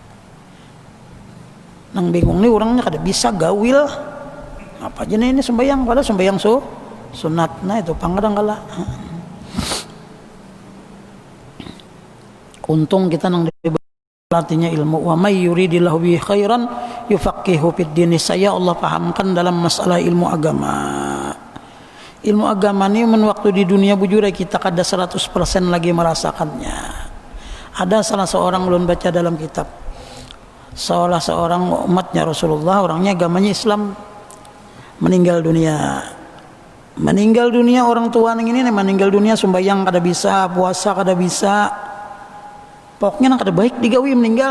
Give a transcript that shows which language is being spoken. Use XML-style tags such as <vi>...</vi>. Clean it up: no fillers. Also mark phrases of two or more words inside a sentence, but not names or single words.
<bjn>Nang bingung nih orangnya kada bisa gawil apa aja nih ini sembahyang pada sembahyang sunat nah itu panggadang kala untung kita nang artinya ilmu</bjn> <ar>و من يرد الله به خيرا يفقهه في الدين.</ar> <bjn>Saya Allah pahamkan dalam masalah ilmu agama. Ilmu agama ini waktu di dunia bujur kita kada 100% lagi merasakannya. Ada salah seorang ulun baca dalam kitab salah seorang umatnya Rasulullah orangnya agamanya Islam meninggal dunia meninggal dunia orang tua nang ini meninggal dunia sembahyang kada bisa, puasa kada bisa, pokoknya nang kada baik digawi meninggal.</bjn>